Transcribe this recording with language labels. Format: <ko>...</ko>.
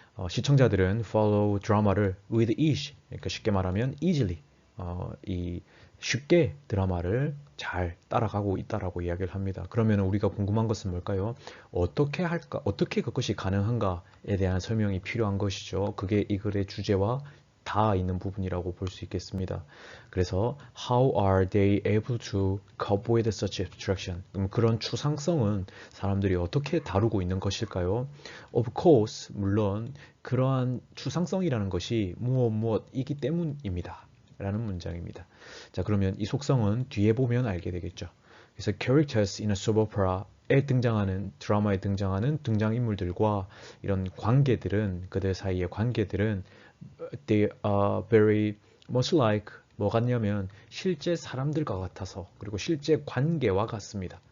<ko>시청자들은 follow 드라마를 with ease, 그러니까 쉽게 말하면 easily, 이 쉽게 드라마를 잘 따라가고 있다라고 이야기를 합니다. 그러면 우리가 궁금한 것은 뭘까요? 어떻게 할까? 어떻게 그것이 가능한가에 대한 설명이 필요한 것이죠. 그게 이 글의 주제와 다 있는 부분이라고 볼 수 있겠습니다.</ko> <en>그래서 how are they able to cope with such abstraction?</en> <ko>그런 추상성은 사람들이 어떻게 다루고 있는 것일까요? Of course, 물론 그러한 추상성이라는 것이 무엇이기 때문입니다. 라는 문장입니다. 자, 그러면 이 속성은 뒤에 보면 알게 되겠죠. 그래서 characters in a soap opera 에 등장하는, 드라마에 등장하는 등장인물들과 이런 관계들은, 그들 사이의 관계들은 they are very much like, 뭐 같냐면 실제 사람들과 같아서, 그리고 실제 관계와 같습니다.</ko>